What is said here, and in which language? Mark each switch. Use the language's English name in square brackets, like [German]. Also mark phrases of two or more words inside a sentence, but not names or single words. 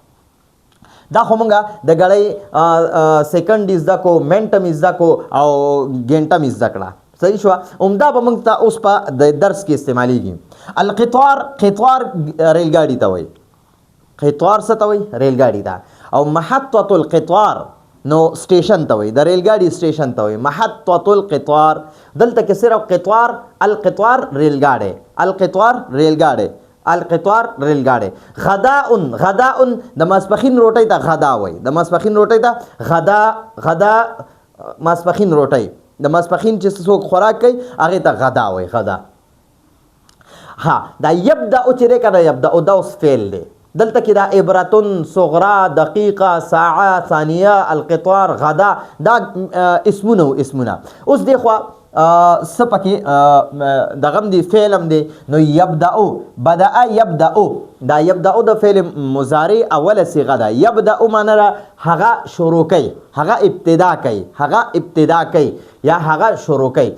[Pashto] دا خو مونږه د ګړۍ سیکنډ زده کو، منټ هم زده کو او ګنټه هم زده کړه. صحیح شو. عمده به موږ ته اوس په د درس کې استعمالیږي. القطار ریلګاډي ته وایي. قطار څه ته وایي؟ ریلګاډي ته. او [Arabic] محطة القطار [Pashto] نو سټیشن ته وایي. د ریلګاډي سټیشن ته وایي [Arabic] محطة القطار. [Pashto] دلته کې صرف قطار، القطار ریلګاډي، القطار ریلګاډي، القطار ریلګاډي. غداء د ماسپښین روټۍ ته غدا وایي. د ماسپښین روټۍ ته غدا ماسپښین روټۍ. د ماسپښین چې څوک خوراک کوي هغې ته غدا وایي. غدا. دا یبدأ چې دی که نه یبدأ دا اوس فعل دی. دلته کې دا عبرتون، [Arabic] صغرا، دقیقه، ساعه، ثانیه، [Pashto] القطار، غدا دا اسمونه. اوس دی خوا څه پکې دغه هم دی فعل هم دی. نو یبدأ بدأ یبدأ دا یبدأ د [Arabic] فعل مضارع [Pashto] اوله صیغه ده. یبدأ معنی ده هغه شروع کوي، هغه ابتدا کوي، هغه ابتدا کوي یا هغه شروع کوي.